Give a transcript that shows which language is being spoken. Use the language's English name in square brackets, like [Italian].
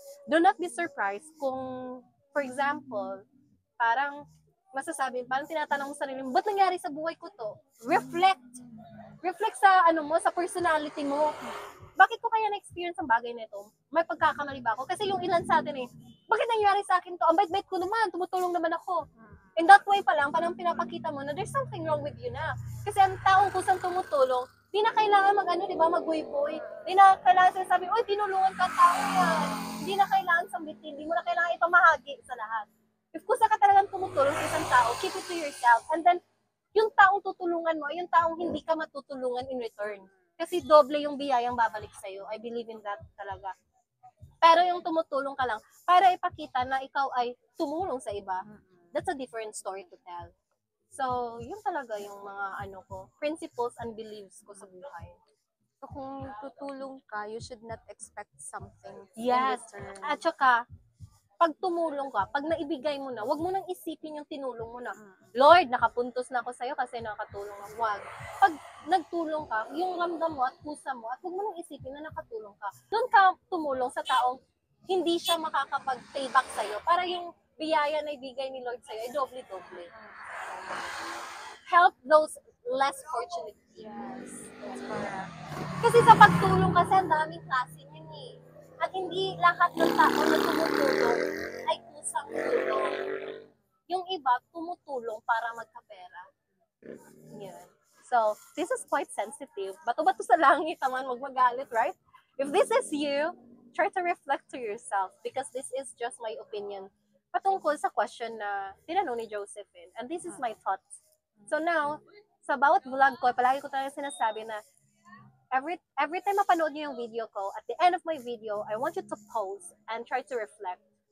[English] Do not be surprised [Filipino] kung, for example, parang masasabi, parang tinatanong mo sa sarili mo, ba't nangyari sa buhay ko to? Reflect. Reflect sa sa personality mo. Bakit ko kaya na-experience ang bagay na ito? May pagkakamali ba ako? Kasi yung ilan sa atin bakit nangyari sa akin to? Ang bait-bait ko naman, tumutulong naman ako. [English] In that way [Filipino] pa lang, parang pinapakita mo na [English] there's something wrong with you na. [Filipino] Kasi ang taong kusang tumutulong, di na kailangan mag-buy-boy. Di na kailangan sinasabi, oy, tinulungan ka tao yan. Di na kailangan sambitin, di mo na kailangan ipamahagi sa lahat. If kusa ka talagang tumutulong sa isang tao, [English] keep it to yourself. [Filipino] And then, yung taong tutulungan mo, yung taong hindi ka matutulungan [English] in return. [Filipino] Kasi doble yung biyayang babalik sa'yo. [English] I believe in that [Filipino] talaga. Pero yung tumutulong ka lang, para ipakita na ikaw ay tumulong sa iba, [English] that's a different story to tell. [Filipino] So, yun talaga yung mga principles and beliefs ko sa buhay. [English] So, [Filipino] kung tutulong ka, [English] you should not expect something Yes. in return. [Filipino] At saka, pag tumulong ka, pag naibigay mo na, wag mo nang isipin yung tinulong mo na, Lord, nakapuntos na ako sa'yo kasi nakatulong ako. Wag. Pag nagtulong ka, yung ramdam mo at pusa mo, at wag mo nang isipin na nakatulong ka. Doon ka tumulong sa taong hindi siya makakapag-payback sa'yo. Para yung biyaya na ibigay ni Lord sa'yo ay doble-doble. [English] Help those less fortunate people. Yes, that's correct. [Filipino] Kasi sa pagtulong kasi ang daming klase niyan eh. At hindi lahat ng tao na tumutulong ay kusang tulong. Yung iba, tumutulong para magkapera. Yan. [English] So, this is quite sensitive. [Filipino] Bato-bato sa langit naman, wag magalit, right? [English] If this is you, try to reflect to yourself because this is just my opinion [Filipino] patungkol sa question na tinanong ni Josephine. [English] And this is my thoughts. So now, [Filipino] sa bawat vlog ko, palagi ko talaga sinasabi na [English] every time [Filipino] mapanood niyo yung video ko, [English] at the end of my video, I want you to pause and try to reflect.